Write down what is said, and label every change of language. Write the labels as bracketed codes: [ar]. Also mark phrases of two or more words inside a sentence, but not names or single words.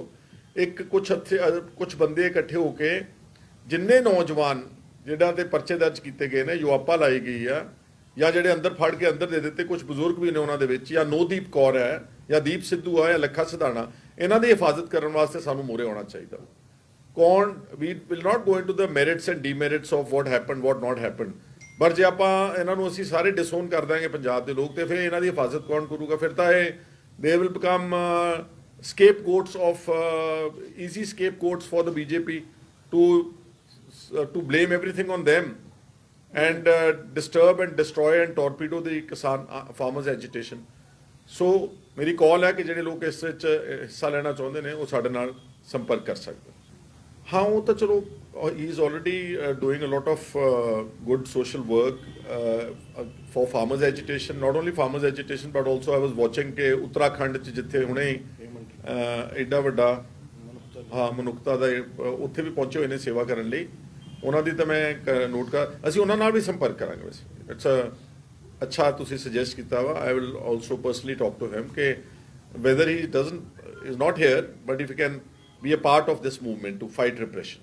[pa] ਇੱਕ ਕੁਝ ਬੰਦੇ ਇਕੱਠੇ ਹੋ ਕੇ ਜਿੰਨੇ ਨੌਜਵਾਨ ਜਿਹਨਾਂ ਦੇ ਪਰਚੇ ਦਰਜ ਕੀਤੇ ਗਏ ਨੇ, ਯੁਆਪਾ ਲਾਈ ਗਈ ਆ, ਜਾਂ ਜਿਹੜੇ ਅੰਦਰ ਫੜ ਕੇ ਅੰਦਰ ਦੇ ਦਿੱਤੇ, ਕੁਝ ਬਜ਼ੁਰਗ ਵੀ ਨੇ ਉਹਨਾਂ ਦੇ ਵਿੱਚ, ਜਾਂ ਨੋਦੀਪ ਕੌਰ ਹੈ ਜਾਂ ਦੀਪ ਸਿੱਧੂ ਆ ਜਾਂ ਲੱਖਾ ਸਿਧਾਣਾ, ਇਹਨਾਂ ਦੀ ਹਿਫਾਜ਼ਤ ਕਰਨ ਵਾਸਤੇ ਸਾਨੂੰ ਮੂਹਰੇ ਆਉਣਾ ਚਾਹੀਦਾ। [en] we will not go into the merits and demerits of what happened, what not happened, [pa] ਪਰ ਜੇ ਆਪਾਂ ਇਹਨਾਂ ਨੂੰ ਅਸੀਂ ਸਾਰੇ ਡਿਸਓਨ ਕਰ ਦਾਂਗੇ ਪੰਜਾਬ ਦੇ ਲੋਕ, ਤੇ ਫਿਰ ਇਹਨਾਂ ਦੀ ਹਿਫਾਜ਼ਤ ਕੌਣ ਕਰੂਗਾ? ਫਿਰ ਤਾਂ ਇਹ [en] they will become scapegoats of easy scapegoats for the BJP to blame everything on them and disturb and destroy and torpedo the kisan farmers agitation. [pa] So ਮੇਰੀ ਕਾਲ ਹੈ ਕਿ ਜਿਹੜੇ ਲੋਕ ਇਸ ਵਿੱਚ ਹਿੱਸਾ ਲੈਣਾ ਚਾਹੁੰਦੇ ਨੇ ਉਹ ਸਾਡੇ ਨਾਲ ਸੰਪਰਕ ਕਰ ਸਕਦੇ। ਹਾਂ, ਉਹ ਤਾਂ ਚਲੋ [en] he is already doing a lot of good social work for farmers agitation, not only farmers agitation but also I was watching [pa] ਕਿ ਉੱਤਰਾਖੰਡ 'ਚ ਜਿੱਥੇ ਹੁਣੇ ਐਡਾ ਵੱਡਾ ਮਨੁੱਖਤਾ ਦਾ ਉੱਥੇ ਵੀ ਪਹੁੰਚੇ ਹੋਏ ਨੇ ਸੇਵਾ ਕਰਨ ਲਈ, ਉਹਨਾਂ ਦੀ ਤਾਂ ਮੈਂ ਨੋਟ ਕਰ, ਅਸੀਂ ਉਹਨਾਂ ਨਾਲ ਵੀ ਸੰਪਰਕ ਕਰਾਂਗੇ। ਵੈਸੇ ਇਟਸ ਅੱਛਾ ਤੁਸੀਂ ਸੁਜੈਸਟ ਕੀਤਾ ਵਾ। [en] I will also personally talk to him ਕਿ whether he is not here but if you can be a part of this movement to fight repression।